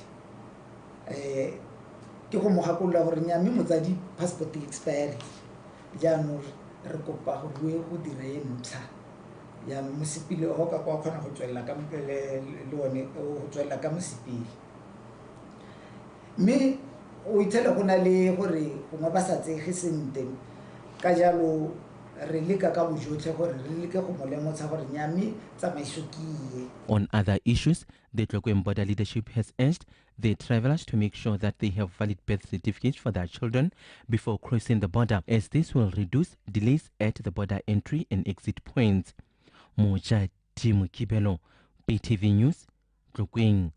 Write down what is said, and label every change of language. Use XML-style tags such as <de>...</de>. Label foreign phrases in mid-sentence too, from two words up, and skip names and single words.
<tn>ke go mo gakolola gore nyame motsadi</tn> <en>passport expire</en> <tn>jaanong re kopa gore go dire e ntsha ya mosipile ho ka kwa khona go tswella ka le one go tswella ka mosipile, mme o itela go na le gore go ba sa tsege sente ka jalo re leka ka bojotlhe gore re leke go mo lemotsha gore nyame tsamaiso ke.</tn> <en>On other issues, the Tlokweng border leadership has urged the travelers to make sure that they have valid birth certificates for their children before crossing the border, as this will reduce delays at the border entry and exit points. Moja Timu Kibelo, BTV News, Tlokweng.</en>